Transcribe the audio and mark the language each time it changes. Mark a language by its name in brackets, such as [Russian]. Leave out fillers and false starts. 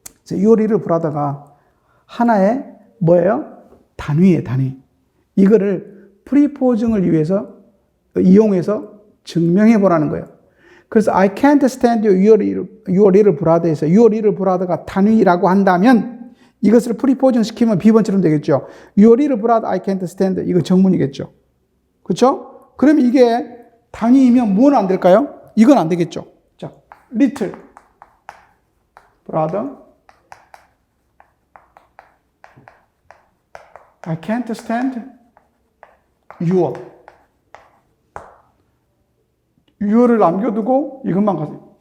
[Korean] 요리를 브라더가 하나의 뭐예요? 단위예요, 단위. 이거를 프리포징을 위해서 이용해서 증명해 보라는 거예요. 그래서 [English] I can't stand your little brother [Korean] 에서 your little brother가 단위라고 한다면 이것을 프리포징 시키면 B번처럼 되겠죠. [English] Your little brother I can't stand [Korean] 이거 정문이겠죠. 그렇죠? 그럼 이게 단위이면 뭐는 안 될까요? 이건 안 되겠죠. [English] 자, little brother I can't stand your를 [Korean] 남겨두고 이것만 가세요.